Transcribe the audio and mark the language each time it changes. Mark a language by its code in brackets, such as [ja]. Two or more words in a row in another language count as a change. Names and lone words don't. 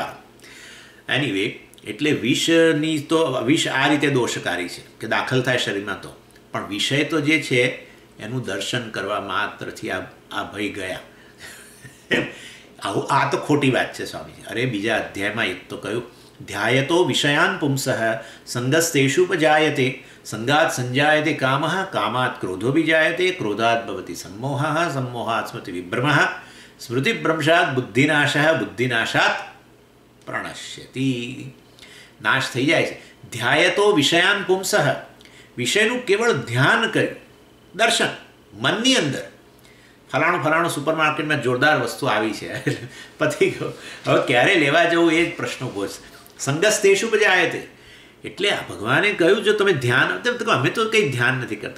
[gu] એનીવે, એટલે વિષ આ રીતે દોષકારી છે કે દાખલ થાય શરીરમાં તો, પણ વિષય તો જે છે એનું દર્શન કરવા માત્રથી આ ભય ગયા. આ તો ખોટી વાત છે સ્વામીજી. અરે બીજા અધ્યાયમાં એક તો કહ્યું, [sa] ધ્યાયતો વિષયાન પુંસઃ સંગસ્તેષુપજાયતે સંગાત સંજાયતે કામઃ કામાત ક્રોધો વિજાયતે ક્રોધાત ભવતિ सम्मोहः सम्मोहात् स्मृति विभ्रमः स्मृतिभ्रंशात् बुद्धिनाशः बुद्धिनाशात् प्रणश्यति. [gu] નાશ થઈ જાય છે. [sa] ધ્યાયતો વિષયાન પુંસઃ, [gu] વિષયનું કેવળ ધ્યાન કર્યું, દર્શન મનની અંદર. ફલાણું સુપરમાર્કેટમાં જોરદાર વસ્તુ આવી છે, પતી ગયો, હવે ક્યારે લેવા જવું એ જ પ્રશ્ન ઊભો છે. સંગસ્તેષુપજાયતે, એટલે આ ભગવાને કહ્યું જો તમે ધ્યાન, અમે તો કંઈ ધ્યાન નથી કરતા.